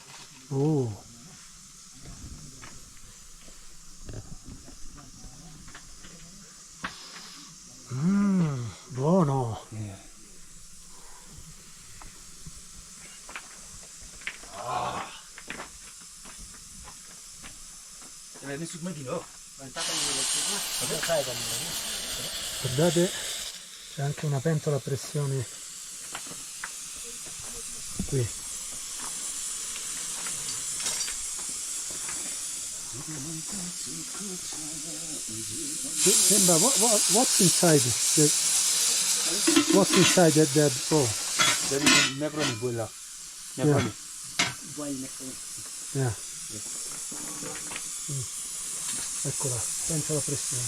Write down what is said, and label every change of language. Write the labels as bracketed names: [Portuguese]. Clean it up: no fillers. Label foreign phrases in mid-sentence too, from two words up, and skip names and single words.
[Italian] Oh. Buono. [Nepali] यसलाई सुपमै दिनु हो [Italian] Guardate, c'è anche una pentola a pressione qui. Sembra, [English] what's inside? What's inside that bowl? there is macaroni boil macaroni boil macaroni Yeah. [Italian] Eccola, pentola a pressione.